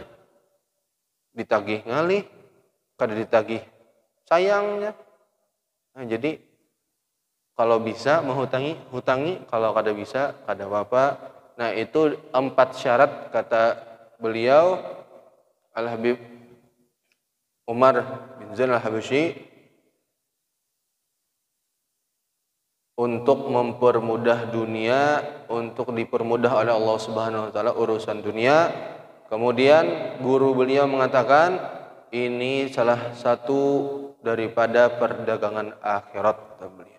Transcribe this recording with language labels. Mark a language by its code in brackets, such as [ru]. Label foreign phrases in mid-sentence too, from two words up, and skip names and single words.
[bjn] Ditagih ngali, kada ditagih sayangnya. Nah, jadi kalau bisa hutangi, kalau kada bisa, kada apa-apa. [id] Nah, itu 4 syarat kata beliau Al-Habib Umar bin Zain Al-Habsyi untuk mempermudah dunia, untuk dipermudah oleh Allah [ar] سبحانه وتعالى [id] urusan dunia. Kemudian guru beliau mengatakan ini salah satu daripada perdagangan akhirat kata beliau.